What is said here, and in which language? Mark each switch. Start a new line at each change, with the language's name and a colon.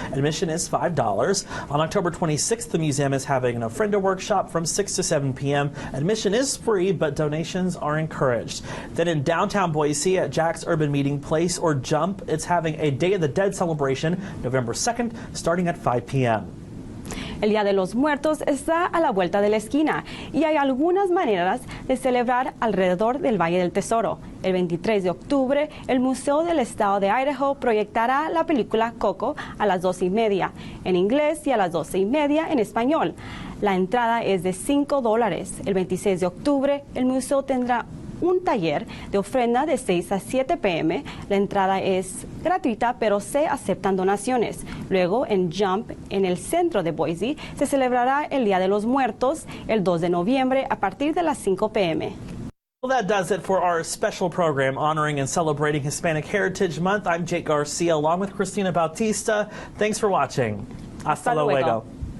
English: Admission is $5. On October 26th, the museum is having an Ofrenda workshop from 6 to 7 p.m. Admission is free, but donations are encouraged. Then in downtown Boise at Jack's Urban Meeting Place or Jump, it's having a Day of the Dead celebration November 2nd, starting at 5 p.m.
Spanish: El Día de los Muertos está a la vuelta de la esquina y hay algunas maneras de celebrar alrededor del Valle del Tesoro. El 23 de octubre, el Museo del Estado de Idaho proyectará la película Coco a las 12:30 en inglés y a las 12:30 en español. La entrada es de $5. El 26 de octubre, el museo tendrá un taller de ofrenda de 6 a 7 p.m. La entrada es gratuita, pero se aceptan donaciones. Luego, en Jump, en el centro de Boise, se celebrará el Día de los Muertos el 2 de noviembre a partir de las 5 p.m.
English: Well, that does it for our special program honoring and celebrating Hispanic Heritage Month. I'm Jake Garcia along with Christina Bautista. Thanks for watching.
Spanish: Hasta luego.